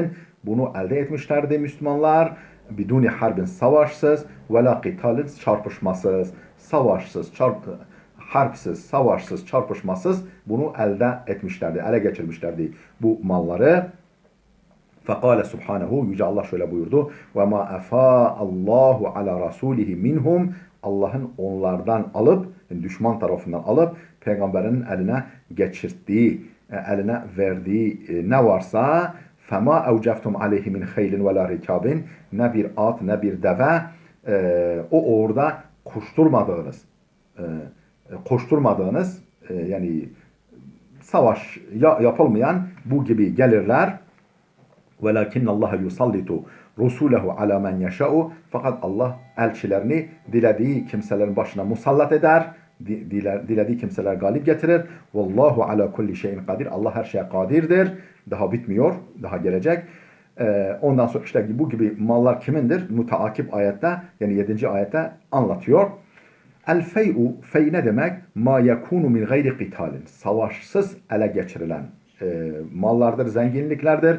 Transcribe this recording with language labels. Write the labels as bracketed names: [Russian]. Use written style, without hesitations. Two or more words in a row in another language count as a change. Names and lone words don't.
[Turkish] Bunu elde etmişlerdi Müslümanlar. [Arabic] بدون حرب [Turkish] savaşsız [Arabic] ولا قتال [Turkish] çarpışmasız. Harpsiz, savaşsız, çarpışmasız bunu elde etmişlerdi. Ele geçirmişlerdi bu malları. [Arabic] فقال سبحانه, [Turkish] Yüce Allah şöyle buyurdu. [Arabic] وما أفاء الله على رسوله منهم. [Turkish] Allah'ın onlardan alıp, yani düşman tarafından alıp peygamberin eline geçirttiği, eline verdiği ne varsa [Arabic] فما أوجفتم عليه من خيل ولا ركاب, [Turkish] ne bir at ne bir deve o orada koşturmadığınız yani savaş yapılmayan bu gibi gelirler. [Arabic] وَلَكِنَّ اللّٰهَ يُسَلِّتُ رُسُولَهُ عَلَى مَنْ يَشَاءُ. [Turkish] Fakat Allah elçilerini dilediği kimselerin başına musallat eder. Dilediği kimseler galip getirir. [Arabic] وَاللّٰهُ عَلَى كُلِّ شَيْءٍ [Turkish] kadir. Allah her şeye kadirdir. Daha bitmiyor. Daha gelecek. Ondan sonra işte bu gibi mallar kimindir? Müteakip ayette, yani 7. ayette anlatıyor. El-fey'u, fey ne demek? [Arabic] ما يكون من غير قتال. [Turkish] Savaşsız ele geçirilen mallardır, zenginliklerdir.